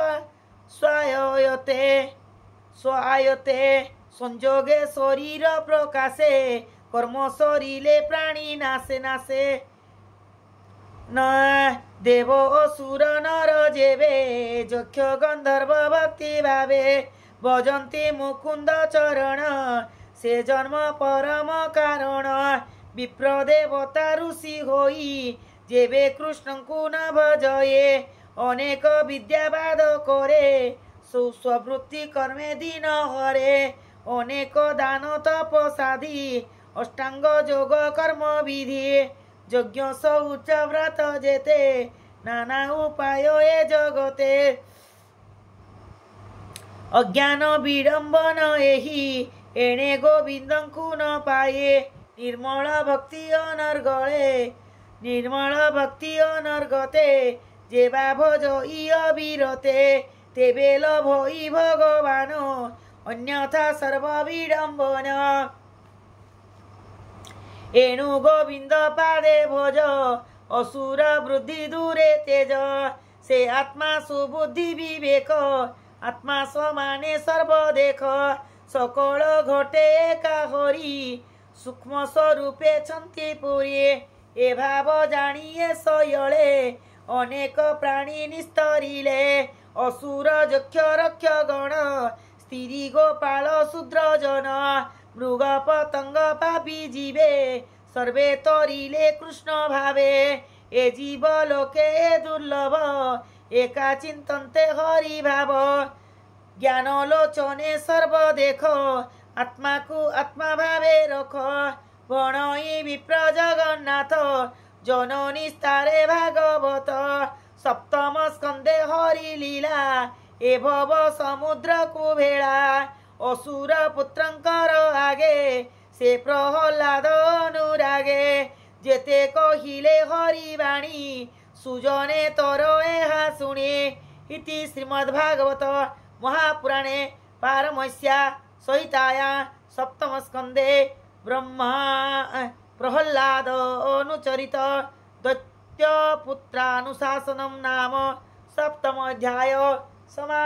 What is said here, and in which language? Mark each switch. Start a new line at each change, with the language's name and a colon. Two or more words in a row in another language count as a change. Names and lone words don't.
Odia: ସ୍ୱାୟତେ ସଂଯୋଗେ ଶରୀର ପ୍ରକାଶେ କର୍ମ ସରିଲେ ପ୍ରାଣୀ ନାଶେ ନାଶେ ନ ଦେବ ଅସୁର ନର ଯେବେ ଯକ୍ଷ ଗନ୍ଧର୍ବ ଭକ୍ତି ଭାବେ ଭଜନ୍ତି ମୁକୁନ୍ଦ ଚରଣ ସେ ଜନ୍ମ ପରମ କାରଣ ବିପ୍ରଦେବତା ଋଷି ହୋଇ ଯେବେ କୃଷ୍ଣକୁ ନ ଭଜୟେ ଅନେକ ବିଦ୍ୟାବାଦ କରେ ସ୍ୱବୃତ୍ତି କର୍ମେ ଦିନ ହରେ ଅନେକ ଦାନ ତପସାଦି ଅଷ୍ଟାଙ୍ଗ ଯୋଗ କର୍ମ ବିଧି ଯଜ୍ଞ ଶୌଚ ବ୍ରତ ଯେତେ ନାନା ଉପାୟ ଏ ଜଗତେ ଅଜ୍ଞାନ ବିଡମ୍ବନ ଏହି ଏଣେ ଗୋବିନ୍ଦକୁ ନ ପାଏ ନିର୍ମଳ ଭକ୍ତି ଅନର୍ଗଳେ ନିର୍ମଳ ଭକ୍ତି ଅନର୍ଗତେ ଯେବା ଭଜ ଅବିରତେ ତେବେ ଲଭଇ ଭଗବାନ ଅନ୍ୟଥା ସର୍ବ ବିଡମ୍ବନ ଏଣୁ ଗୋବିନ୍ଦ ପାଦେ ଭଜ ଅସୁର ବୃଦ୍ଧି ଦୂରେ ତେଜ ସେ ଆତ୍ମା ସୁବୁଦ୍ଧି ବିବେକ ଆତ୍ମା ସମାନେ ସର୍ବ ଦେଖ ସକଳ ଘଟେ ଏକା ହରି ସୂକ୍ଷ୍ମ ସ୍ୱରୂପେ ଛନ୍ତି ପୂରି ଏ ଭାବ ଜାଣିଏ ସୟଲେ ଅନେକ ପ୍ରାଣୀ ନିସ୍ତରିଲେ ଅସୁର ଯକ୍ଷ ରକ୍ଷ ଗଣ ସ୍ତ୍ରୀ ଗୋପାଳ ଶୂଦ୍ର ଜନ ମୃଗ ପତଙ୍ଗ ପାପୀ ଜୀବେ ସର୍ବେ ତରିଲେ କୃଷ୍ଣ ଭାବେ ଏ ଜୀବ ଲୋକେ ଦୁର୍ଲଭ ଏକା ଚିନ୍ତନ୍ତେ ହରି ଭାବ ଜ୍ଞାନ ଲୋଚନେ ସର୍ବ ଦେଖ ଆତ୍ମାକୁ ଆତ୍ମା ଭାବେ ରଖ ଗଣଇ ବିପ୍ର ଜଗନ୍ନାଥ ଜନନୀ ସ୍ତାରେ ଭାଗବତ ସପ୍ତମ ସ୍କନ୍ଦେ ହରି ଲୀଳା ଏ ଭବ ସମୁଦ୍ରକୁ ଭେଳା ଅସୁର ପୁତ୍ରଙ୍କର ଆଗେ ସେ ପ୍ରହ୍ଲାଦ ଅନୁରାଗେ ଯେତେ କହିଲେ ହରି ବାଣୀ ସୁଜନେ ତୋର ଏହା ଶୁଣେ
Sanskrit: इति श्रीमद्भागवत महापुराणे पारमस्या सहिताया सप्तम स्कंदे ब्रह्मा प्रहलाद अनुचरित दैत्य पुत्रानुशासनम नाम सप्तम अध्याय समाप्त।